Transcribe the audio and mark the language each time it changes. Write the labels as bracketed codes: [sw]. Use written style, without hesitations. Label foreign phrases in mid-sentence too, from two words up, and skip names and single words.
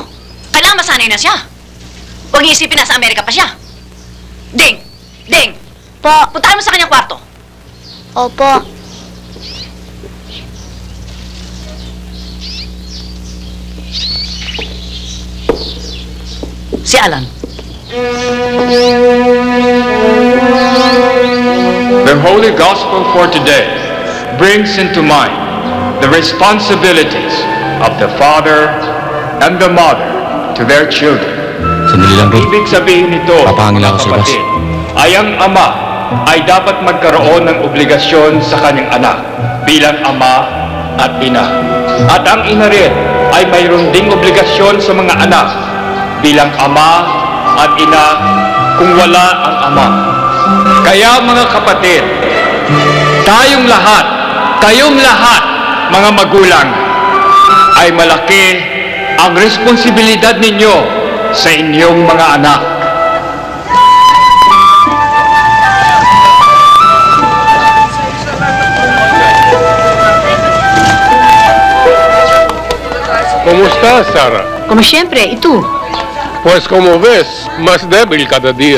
[tl] Kailangan masanay na siya. Huwag niyo isipin na sa Amerika pa siya. Ding! Ding! Po. Puntahan mo sa kanyang kwarto. Opo. Si Alan. [en] The Holy Gospel for today brings into mind the responsibilities of the father and the mother to their children. [tl] Sandali lang, Ruth. Ibig sabihin nito, Papahangin lang mga ako sa labas. kapatid, ay ang ama ay dapat magkaroon ng obligasyon sa kanyang anak bilang ama at ina. At ang ina rin ay mayroon ding obligasyon sa mga anak bilang ama at ina kung wala ang ama. Kaya mga kapatid, tayong lahat, kayong lahat, mga magulang, ay malaki ang responsibilidad ninyo sa inyong mga anak. [es] ¿Cómo estás, Sara? Como siempre, ¿y tú? Pues como ves, más débil cada día.